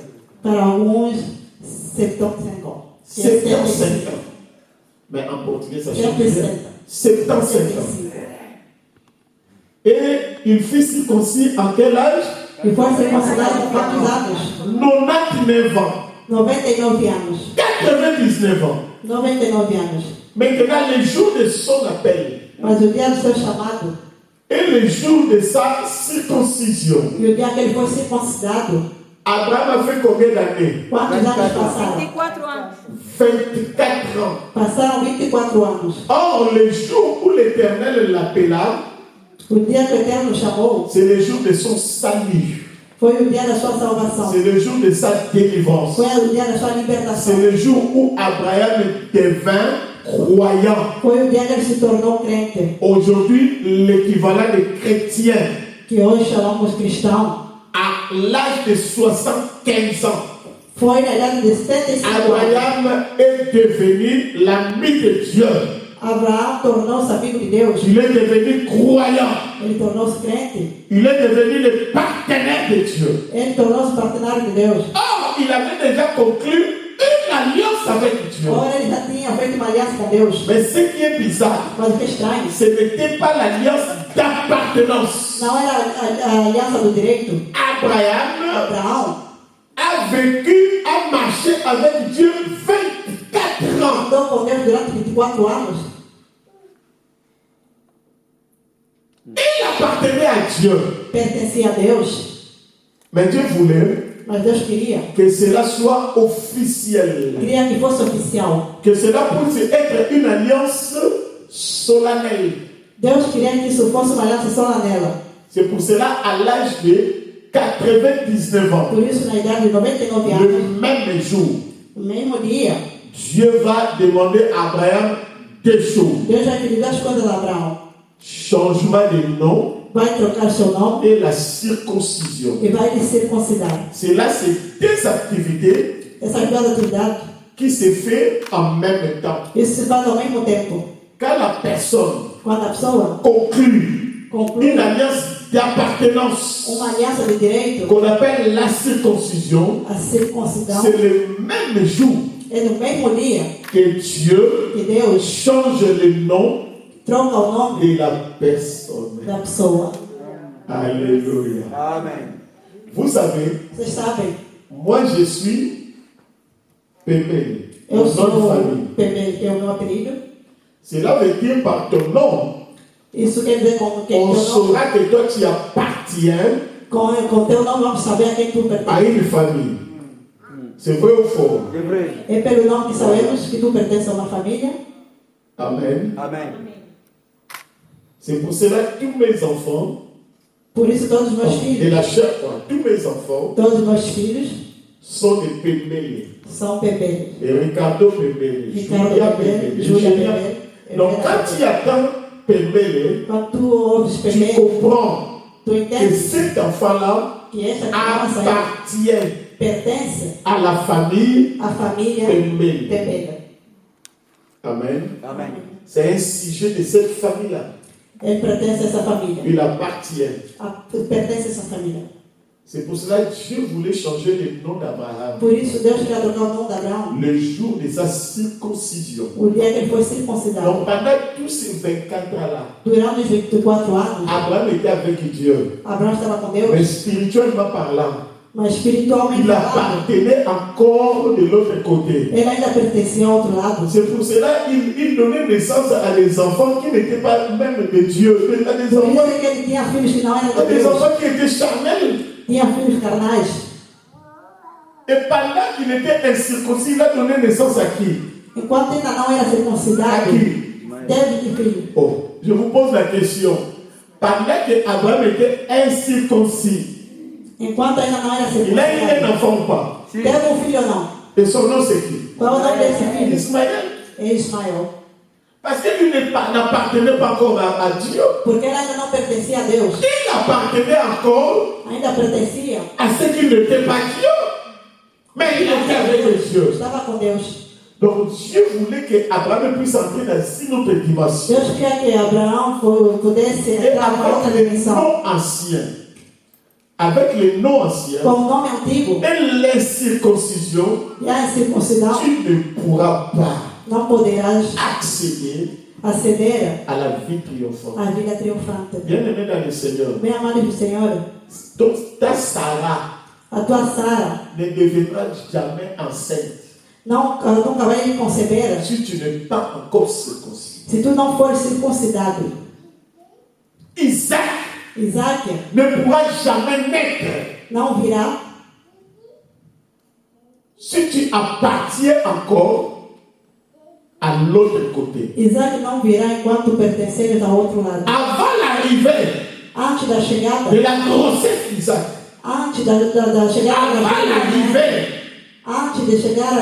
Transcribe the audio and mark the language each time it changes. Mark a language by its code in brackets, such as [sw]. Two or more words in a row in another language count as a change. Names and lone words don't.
[pt] Para alguns, 75 ans. [fr] 75 ans. Mais en portugais, ça change. 75 ans. 75. Et il fut circoncis en quel âge? [pt] E foi circuncidado com quantos anos? [fr] 99 ans. [pt] 99 anos. [fr] 99 ans. [pt] 99 anos. [fr] Maintenant, le jour de son appel [pt] Mas o dia do seu chamado [fr] et le jour de sa circoncision, [pt] e o dia que ele foi circuncidado, [fr] Abraham a fait combien d'années? [pt] Quantos anos 24 passaram? 24 anos. [fr] 24 ans. [pt] Passaram 24 anos. [fr] Or, le jour où l'Éternel l'appela, [pt] O dia que o Eterno chamou [fr] c'est le jour de son salut. [pt] foi o dia da sua salvação. [fr] C'est le jour de sa délivrance. [pt] Foi o dia da sua [fr] C'est [pt] libertação. [fr] le jour où Abraham devint croyant. [pt] Foi o dia que ele se tornou crente. [fr] Aujourd'hui, l'équivalent de chrétien [pt] Que hoje chamamos cristão. [fr] à l'âge de 75 ans. [pt] Foi na idade de 75 anos. [fr] Abraham est devenu l'ami de Dieu. [pt] Abraão tornou-se amigo de Deus. [fr] Il est devenu croyant. [pt] Ele tornou-se crente. [fr] Il est devenu le partenaire de Dieu. [pt] Ele tornou-se partenário de Deus. [fr] Or, il avait déjà conclu une alliance avec Dieu. [pt] Ora, ele já tinha feito uma aliança com Deus. [fr] Mais ce qui est bizarre, [pt] Mas o que é estranho, [fr] ce n'était pas l'alliance d'appartenance. [pt] não era a aliança do direito. [fr] Abraham [pt] Abraão [fr] a vécu, a marché avec Dieu 24 ans. [pt] andou com Deus durante 24 anos. [fr] Il appartenait à Dieu. [pt] Pertencia a Deus. [fr] Mais Dieu voulait [pt] Mas Deus queria. [fr] que cela soit officiel. [pt] Queria que fosse oficial. [fr] Que cela puisse être une alliance solennelle. [pt] Deus queria que isso fosse uma aliança solene. [fr] C'est pour cela, à l'âge de 99 ans, [pt] Por isso, na idade de 99 [fr] le [pt] anos, [fr] même jour, [pt] no mesmo dia, [fr] Dieu va demander à Abraham deux choses. [pt] Deus vai pedir duas coisas a Abraão. [fr] Changement de nom [pt] Vai trocar seu nome [fr] et la circoncision. [pt] e vai lhe circuncidar. [fr] Cela, c'est deux activités [pt] Essas duas atividades, [fr] qui se font en même temps. [pt] isso se faz ao mesmo tempo. [fr] Quand la personne [pt] Quando a pessoa [fr] conclut [pt] conclui [fr] une alliance d'appartenance [pt] uma aliança de direito, [fr] qu'on appelle la circoncision, [pt] a circuncisão, [fr] c'est le même jour [pt] é no mesmo dia [fr] que Dieu [pt] que Deus [fr] change le nom [pt] troca o nome [fr] de la personne. [pt] da pessoa. [fr] Alléluia. [pt] Amen. [fr] Vous savez, [pt] Vocês sabem, [fr] moi je suis Pépé, [pt] eu [fr] mon nom de [pt] sou [fr] famille. [pt] Pepe, que é o meu apelido. [fr] Cela veut dire par ton nom, [pt] Isso quer dizer com que [fr] on [pt] teu nome, [fr] saura que toi tu appartiens [pt] com teu nome vamos saber a quem tu [fr] à [pt] pertences. [fr] une famille. C'est vrai ou faux? C'est vrai. [pt] É pelo nome que sabemos que tu pertences a uma família. [fr] Amen. [pt] Amen. [fr] C'est pour cela que tous mes enfants, [pt] Por isso todos os meus [fr] de [pt] filhos, [fr] la chair, quoi, tous mes enfants [pt] todos os meus filhos [fr] sont des Pépé. [pt] são Pepe. [fr] Et Ricardo Pépé, [pt] Ricardo Julia Pepe, [fr] Pépé, Julia Julia. [pt] Pepe. [fr] Donc quand tu attends Pépé, [pt] Quando tu ouves [fr] tu [pt] Pepe, [fr] comprends [pt] tu [fr] que [pt] entendes [fr] cet enfant-là [pt] que esta criança [fr] appartient [pt] pertence [fr] à la famille [pt] à família [fr] Pépé. [pt] Pepe. [fr] Amen. [pt] Amen. [fr] C'est un sujet de cette famille-là. [pt] Ele pertence a essa família. [fr] Il appartient. [pt] Pertence a essa família. [fr] C'est pour cela que Dieu voulait changer le nom d'Abraham [pt] Por isso Deus queria trocar o nome de Abraão [fr] le jour de sa circoncision. [pt] o dia que ele foi circuncidado. [fr] Donc pendant tous ces 24 ans-là, [pt] Durante os 24 anos, [fr] Abraham était avec Dieu. [pt] Abraão estava com [fr] Mais [pt] Deus, [fr] spirituellement parlant, [pt] mas espiritualmente [fr] il [pt] falando, [fr] appartenait encore de l'autre côté. [pt] ele ainda pertencia ao outro lado. [fr] C'est pour cela qu'il donnait naissance à des enfants qui n'étaient pas même de Dieu, mais à des [pt] Por [fr] enfants, [pt] isso que ele tinha filhos que não eram [fr] à [pt] de [fr] des [pt] Deus, [fr] enfants qui étaient charnels. [pt] tinha filhos carnais. [fr] Et pendant qu'il était incirconcis, il a donné naissance à qui? [pt] Enquanto ainda não era [fr] À [pt] circuncidado, [fr] qui? [pt] teve que filho. [fr] Oh, je vous pose la question. Pendant que Abraham était incirconcis, [pt] Enquanto ainda não era [fr] il a eu un [pt] circuncidado, [fr] enfant ou pas? Si. [pt] teve filho ou não? [fr] Et son nom c'est qui? [pt] Qual é o nome desse filho? [fr] Ismaël. [pt] É Ismael. [fr] Parce qu'il n'appartenait pas encore à Dieu. [pt] Porque ele ainda não pertencia a Deus, [fr] Il appartenait encore [pt] ainda pertencia. [fr] à ce qui n'était pas Dieu. Mais il était avec Dieu. [pt] Estava com Deus. [fr] Donc Dieu voulait qu'Abraham puisse entrer dans une autre dimension. [pt] Deus queria que Abraão pudesse [fr] Et [pt] entrar numa outra [fr] avec les [pt] dimensão. [fr] noms anciens, avec les noms anciens [pt] Com o nome antigo [fr] et l'incirconcision, [pt] e a circuncisão, [fr] tu ne pourras pas [pt] não poderás [fr] accéder [pt] aceder [fr] à la vie triomphante. [pt] à vida triunfante. [fr] Bien-aimé dans le Seigneur, [pt] Bem amado do Senhor, [fr] donc ta Sarah [pt] a tua Sara [fr] ne deviendra jamais enceinte [pt] nunca vai conceber [fr] si tu n'es pas encore circoncis. [pt] se tu não fores circuncidado. [fr] Isaac [pt] Isaac [fr] ne pourra jamais naître [pt] não virá [fr] tu appartiens encore à l'autre côté. [pt] Isaac não virá enquanto pertenceres ao outro lado. [fr] Avant l'arrivée [pt] Antes da chegada, [fr] de la grossesse d'Isaac, [pt] antes da chegada da [fr] avant l'arrivée, [pt] antes de chegar a